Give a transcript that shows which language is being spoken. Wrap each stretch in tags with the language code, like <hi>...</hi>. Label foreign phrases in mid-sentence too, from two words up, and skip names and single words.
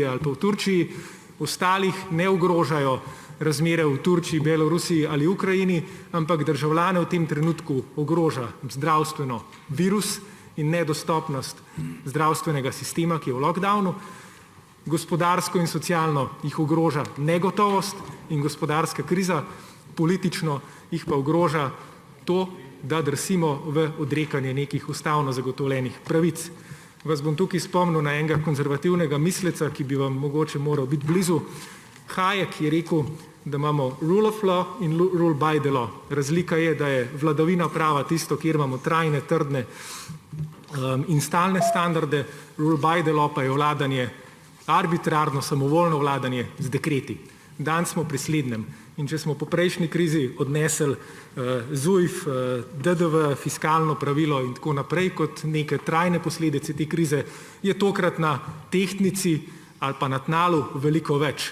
<sl>ali pa v Turčiji, ostalih ne ogrožajo razmere v Turčiji, Belorusiji ali Ukrajini, ampak državljane v tem trenutku ogroža zdravstveno virus in nedostopnost zdravstvenega sistema, ki je v lockdownu, gospodarsko in socialno jih ogroža negotovost in gospodarska kriza, politično jih pa ogroža to, da drsimo v odrekanje nekih ustavno zagotovljenih pravic. Vas bom tukaj spomnil na enega konzervativnega misleca, ki bi vam mogoče moral biti blizu. Hayek je rekel, da imamo</sl> <en>rule of law</en> <sl>in</sl> <en>rule by the law.</en> <sl>Razlika je, da je vladavina prava tisto, kjer imamo trajne, trdne in stalne standarde,</sl> <en>rule by the law</en> <sl>pa je vladanje, arbitrarno, samovoljno vladanje z dekreti. Danes smo pri slednjem. In če smo po prejšnji krizi odnesli ZUJF, DDV, fiskalno pravilo in tako naprej kot neke trajne posledice te krize, je tokrat na tehtnici ali pa na tnalu veliko več.</sl>